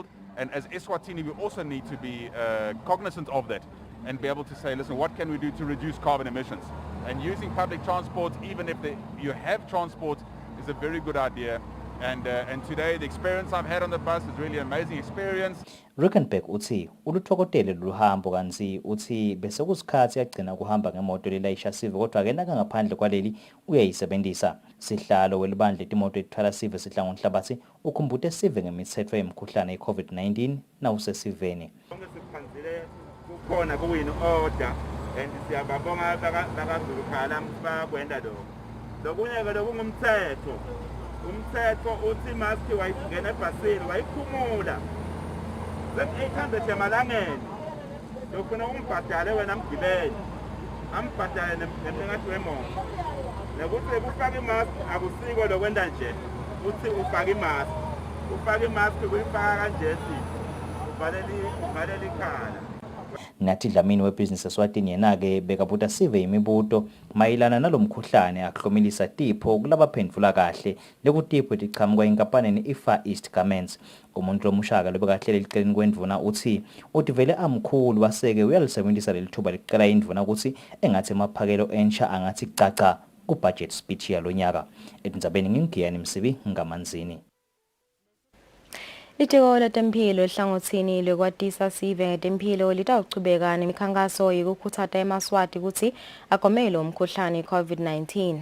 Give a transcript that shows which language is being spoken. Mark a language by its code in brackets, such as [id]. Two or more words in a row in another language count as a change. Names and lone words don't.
[en] And as Eswatini, we also need to be cognizant of that and be able to say, listen, what can we do to reduce carbon emissions? And using public transport, even if you have transport, is a very good idea. And today, the experience I've had on the bus is really an amazing experience. [ss] Rickenberg uthi uluthokotele loluhambo kanzi uthi bese kusikhathi yagcina kuhamba ngemoto lelayisha sive kodwa ke naka ngaphandle kwaleli uyayisebenzisa. Sihlalo welibandla letimoto etthwala sive sihlangu Nhlabathi ukhumbute sive ngemithetho yemkhuhlane i-COVID-19 nawusesiveni. Kukhona kuwini [en] order and [ss] siyababonga bakazulukhala mfakwenda lokho. Lokunye ke lokungumthetho. Umthetho uthi maski wayingena ebhasini wayikhumula. 800 emalangeni. Lokuna umbhadale wena mgibeli. Ambhadale nengathi wemoto. Nokuthi ufake imask akusiko lokwenda nje. Uthi ufake imask. Ufake imask kuyifaka kanje uvalele ikhala. Nathi Dlamini webhizinisi Eswatini yena-ke bekabuta sive imibuto mayelana nalomkhuhlane akuhlomelisa tipho kulabaphendvula kahle lekutipho etiqhamuka enkampanini i-Far East Garments. Umuntu lomushaka lobekahlele liceleni kwendvuna uthi vele amkhulu waseke uyalisebenzisa lelithuba liqela indvuna ukuthi engathi emaphakelo ensha angathi caca ku- [en] budget speech [ss] yalonyaka. Etindzabeni ngingiyani Msibi ngaManzini. Litiko letemphilo ehlangothini lekwatisa sive ngetemphilo litawuchubeka nemikhankaso yekukhutsata emaswati ukuthi agomele umkhuhlane COVID-19.